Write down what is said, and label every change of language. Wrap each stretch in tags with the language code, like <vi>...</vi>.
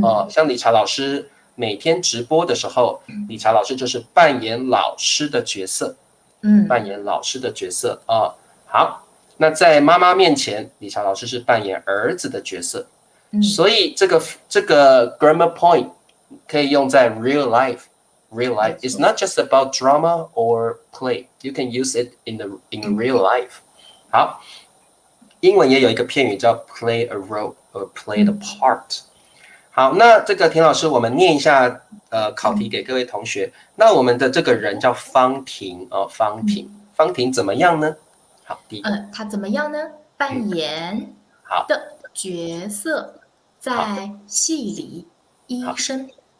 <zh>像理查老师每天直播的时候，理查老师就是扮演老师的角色。扮演老师的角色好，那在妈妈面前，理查老师是扮演儿子的角色。所以这个 grammar point 可以用在</zh> <en>real life. Real life is not just about drama or play. You can use it in real life.</en> <zh>好，英文也有一个片语叫</zh> <en>play a role or play the part。</en> <zh>好，那这个田老师，我们念一下考题给各位同学。那我们的这个人叫方婷方婷怎么样呢？好，第一个，他怎么样呢？扮演的角色在戏里医生。</zh>